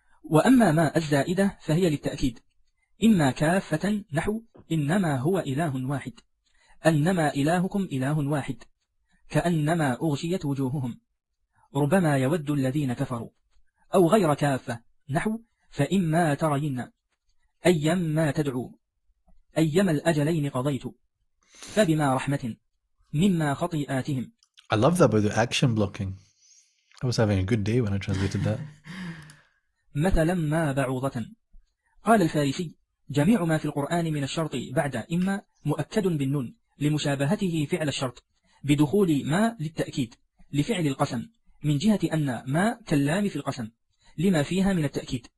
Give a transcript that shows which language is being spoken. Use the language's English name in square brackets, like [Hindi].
[Arabic] وأما ما الزائدة فهي للتأكيد، إما كافة نحو إنما هو إله واحد، أنما إلهكم إله واحد، كأنما أغشيت وجوههم، ربما يود الذين كفروا. أو غير كافة نحو فإما ترين، أيما تدعو، أيما الأجلين قضيت، فبما رحمة مما خطيئاتهم. [English] I love that by the action blocking. I was having a good day when I translated that. [Arabic] مثلا ما بعوضة. قال الفارسي جميع ما في القرآن من الشرط بعد إما مؤكد بالنون لمشابهته فعل الشرط، بدخول ما للتأكيد لفعل القسم، من جهة أن ما كاللام في القسم لما فيها من التأكيد.